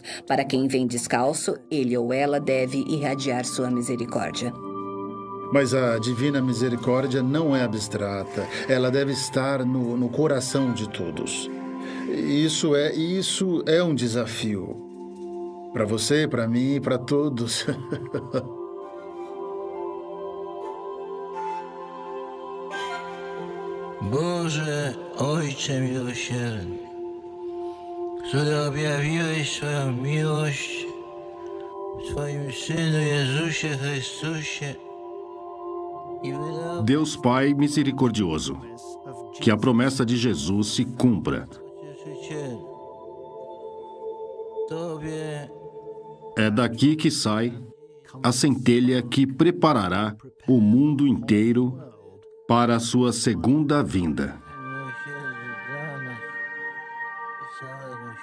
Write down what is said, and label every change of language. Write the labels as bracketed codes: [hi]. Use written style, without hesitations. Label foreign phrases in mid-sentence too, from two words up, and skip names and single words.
[pt] Para quem vem descalço, ele ou ela deve irradiar sua misericórdia. Mas a divina misericórdia não é abstrata. Ela deve estar no coração de todos. Isso é um desafio. Para você, para mim e para todos. [pl] Boże, Ojcze miłosierny, który objawiłeś swoją miłość w swoim Synu Jezusie Chrystusie. [pt] Deus Pai misericordioso, que a promessa de Jesus se cumpra. É daqui que sai a centelha que preparará o mundo inteiro para a sua segunda vinda.